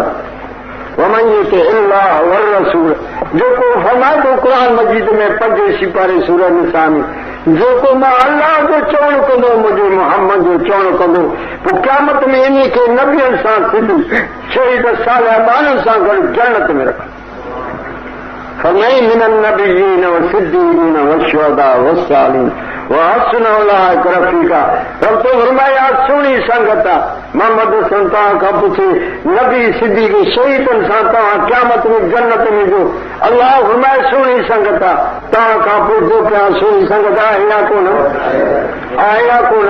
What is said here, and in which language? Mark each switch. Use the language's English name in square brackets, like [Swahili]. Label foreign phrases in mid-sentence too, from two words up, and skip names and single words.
[Arabic] ومن يطع الله والرسول, [Sindhi] जेको फरमाए थो क़ुरान मजीद में 5 सिपारे सूरह निसा में, जेको मां अल्लाह जो चवण कंदो, मुंहिंजे मोहम्मद जो चवण कंदो, पोइ क़यामत में इन खे नबियनि सां सिधो शहीद सालिह माण्हुनि सां गॾु जन्नत में रखो। [Arabic] फरमाई من النبيين و الصديقين و الشهداء و الصالحين و حسن أولئك رفيقا. [Sindhi] रब तो फरमाया सुहिणी संगत आहे। मोहम्मद हसन तव्हां खां पुछे नबी सिद्दीक़ शहीदनि सां तव्हां क़यामत में जन्नत में जो, अल्लाह फरमाए सुहिणी संगत आहे। तव्हां खां पुछो पिया सुहिणी संगत आहे या कोन? आहे या कोन?